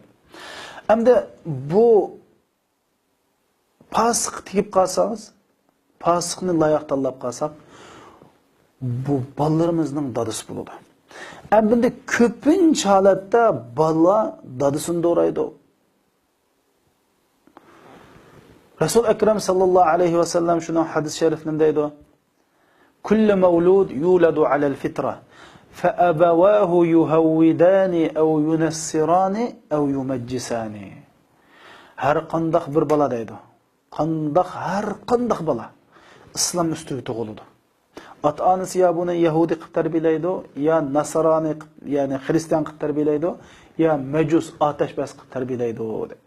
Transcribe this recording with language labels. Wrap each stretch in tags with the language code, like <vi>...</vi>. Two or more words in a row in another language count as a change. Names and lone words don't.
<uz>Hamda bu fasiq tegib qolsangiz, fasiqni loyiq tanlab qolsak, bu bolalarimizning dadisi bo'ladi. Bunda ko'pincha holatda bola dadisini do'raydi. Rasul akram</uz> <ar>صلى الله عليه وسلم</ar> <uz>shuni hadis sharifida deydi:</uz> <ar>"كل مولود يولد على الفطرة فأبواه يهودانه أو ينصرانه أو يمجسانه."</ar> <uz>Har qanday bir bola deydi. Har qanday bola islom ustiga tug'iladi. Ota-onasi ya buni Yahudi qilib tarbiyalaydi, ya Nasrani, ya'ni Xristian qilib tarbiyalaydi, ya Majus otashbas qilib tarbiyalaydi dedi.</uz>